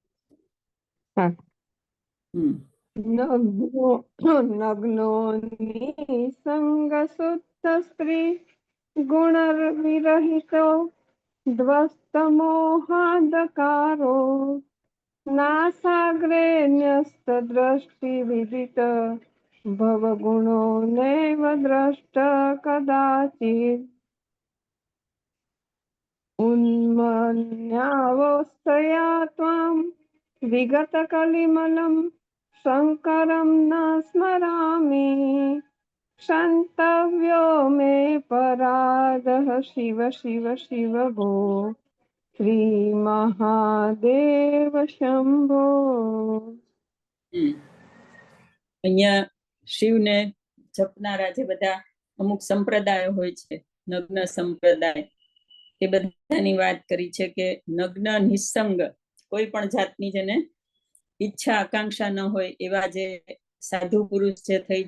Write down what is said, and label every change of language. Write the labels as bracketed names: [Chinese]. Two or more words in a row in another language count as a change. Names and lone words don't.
[Sanskrit] નગ્નો નિસંગ શુદ્ધ સ્ત્રી ગુણ વિરહિતો ધ્વસ્ત મોહાદકારો નાસાગ્રે ન્યસ્ત દ્રષ્ટિ વિદિત ભવ ગુણો નૈવ દ્રષ્ટ કદાચિત ઉન્મન્યાવસ્થયા ત્વામ વિગત કલિમલમ શંકરમ ન સ્મરામી क्षन्तव्यो मे पराधः शिव शिव शिव भो श्री महादेव शंभो. [Gujarati] અહીંયા શિવને જપનારા જે બધા અમુક સંપ્રદાયો હોય છે, નગ્ન સંપ્રદાય, એ બધાની વાત કરી છે કે નગ્ન નિસંગ, કોઈ પણ જાતની જેને ઈચ્છા આકાંક્ષા ન હોય એવા જે સાધુ પુરુષ જે થઈ